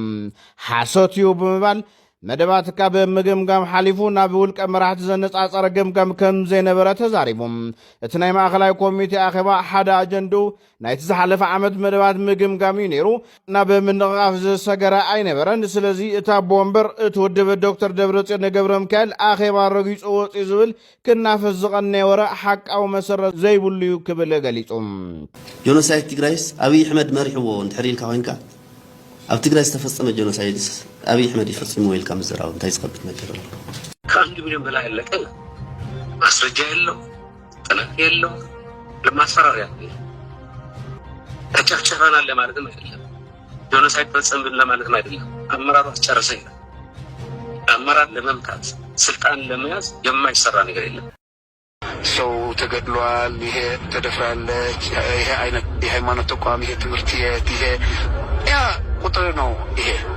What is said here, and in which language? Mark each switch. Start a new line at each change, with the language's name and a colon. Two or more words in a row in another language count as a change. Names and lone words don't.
Tigrinya: ሓሶት እዩ ብምባል መደባት ካብ ምግምጋም ሓሊፉ ናብ ውልቀ መራሕቲ ዘነጻጸረ ገምጋም ከም ዘይነበረ ተዛሪቦም እቲ ናይ ማእኸላይ ኮሚቴ ኣኼባ ሓደ ኣጀንድኡ ናይቲ ዝሓለፈ ዓመት መደባት ምግምጋም እዩ ነይሩ ናብ ምንቕቓፍ ዝሰገረ ኣይነበረን ስለዚ እታ ቦምበር እቲ ውድብ ዶክተር ደብረጽዮን ገብረ ሚካኤል ኣኼባ ረጊጹ ወፅኡ ዝብል ክናፈስ ዝቐነወረ ሓቃዊ መሰረት ዘይብሉ እዩ ክብል ገሊጹ ጆኖሳይድ ትግራይስ ኣብይ ኣሕመድ መሪሕዎ እንድሕር ኢልካ ኮይንካ ኣብ ትግራይ ዝተፈጸመ ጆኖሳይድስ ኣብይ ኣሕመድ ይፈጽሙ ኢልካ ምዝራው እንታይ ዝኸብድ ነገር ኣሎ
Amharic: ከአንድ ሚሊዮን በላይ ያለቀ ማስረጃ የለው ጥናት የለው ለማስፈራሪያ ተጨፍጭፈናል ለማለትም አይደለም ጆኖሳይድ ፈጸምን ለማለትም አይደለም አመራሩ አስጨረሰ ይላል አመራር ለመምታት ስልጣን ለመያዝ የማይሰራ ነገር የለም ሰው ተገድሏል ይሄ ተደፍራለች ይሄ አይነት የሃይማኖት ተቋም ይሄ ትምህርት ይሄ ያ ቁጥር ነው ይሄ